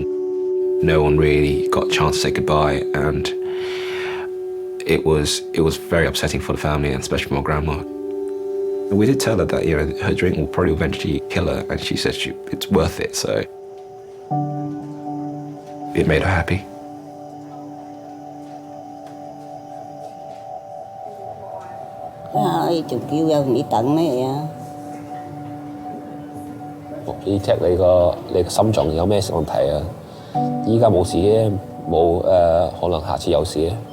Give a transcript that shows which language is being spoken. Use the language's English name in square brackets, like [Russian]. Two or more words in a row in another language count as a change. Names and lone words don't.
[English] No one really got a chance to say goodbye, and it was very upsetting for the family, and especially for my grandma. We did tell her that, you know, her drink will probably eventually kill her, and she said it's worth it, so it made her happy. [Cantonese] 仲叫有你等咩啊？你 check 你個心臟有咩問題啊？依家冇事嘅，冇可能下次有事嘅。